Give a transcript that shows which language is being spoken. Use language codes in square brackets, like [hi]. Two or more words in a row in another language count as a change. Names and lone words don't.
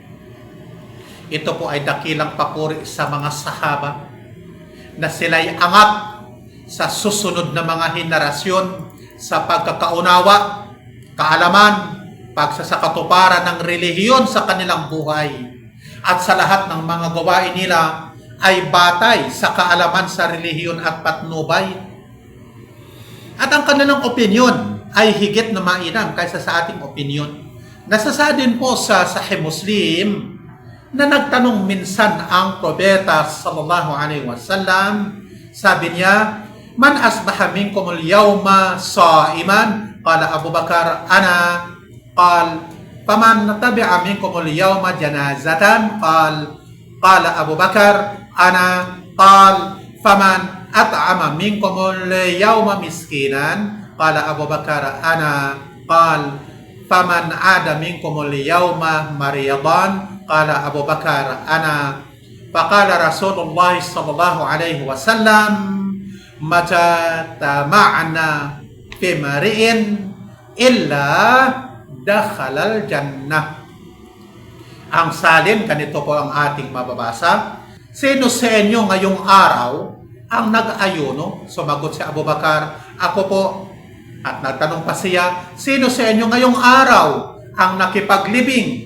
[tl] Ito po ay dakilang papuri sa mga sahaba na sila'y angat sa susunod na mga henerasyon sa pagkakaunawa, kaalaman, pagsasakatuparan ng relihiyon sa kanilang buhay, at sa lahat ng mga gawain nila ay batay sa kaalaman sa relihiyon at patnubay. At ang kanilang opinion ay higit na mainam kaysa sa ating opinion. Nasasa din po sa Sahih Muslim na nagtanong minsan ang propeta [ar] صلى الله عليه وسلم. [tl] Sabi niya, [ar] من أصبح منكم اليوم صائما? قال أبو بكر أنا. قال فمن تبع منكم اليوم جنازة? قال أبو بكر أنا. قال فمن أطعم منكم اليوم مسكينا? قال أبو بكر أنا. قال فمن عاد منكم اليوم مريضا? قال أبو بكر أنا. فقال رسول الله صلى الله عليه وسلم ما اجتمعن في امرئ إلا دخل الجنة. [tl] Ang salin, ganito po ang ating mababasa. Sino sa inyo ngayong araw ang nag-ayuno? Sumagot si Abu Bakar, ako po. At nagtanong pa siya, sino sa inyo ngayong araw ang nakipaglibing?